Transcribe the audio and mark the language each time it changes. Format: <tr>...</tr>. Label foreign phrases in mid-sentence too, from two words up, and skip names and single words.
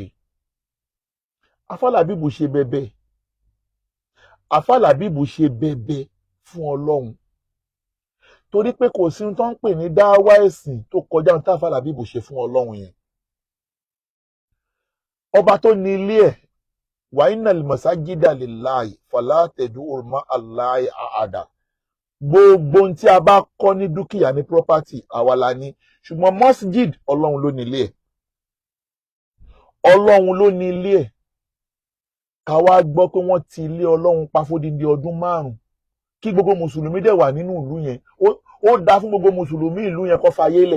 <yo>Àfà Labibu ṣe bẹ̀bẹ̀ Àfà Labibu ṣe bẹ̀bẹ̀ fún Ọlọ́run torí pé kò sí tó ń pè ní dáwà ẹ̀sìn tó kọjá ní Àfà Labibu ṣe fún Ọlọ́run yẹn. Ọba tó ní ilé ẹ̀</yo> <ar>وأن المساجد لله فلا تدعوا مع الله أحدا.</ar> <yo>Gbogbo tí a bá kọ́ ní dúkìá ní property àwa la ní ṣùgbọ́n masjid Ọlọ́run ló ní ilé ẹ̀. Ọlọ́run ló ní ilé ẹ̀. Ká wá gbọ́ pé wọ́n ti ilé Ọlọ́run pa fódìdí ọdún 5 kí gbogbo mùsùlùmí dẹ̀ wà nínú ìlú yẹn ó dá fún gbogbo mùsùlùmí ìlú yẹn kó fayé lẹ̀.</yo>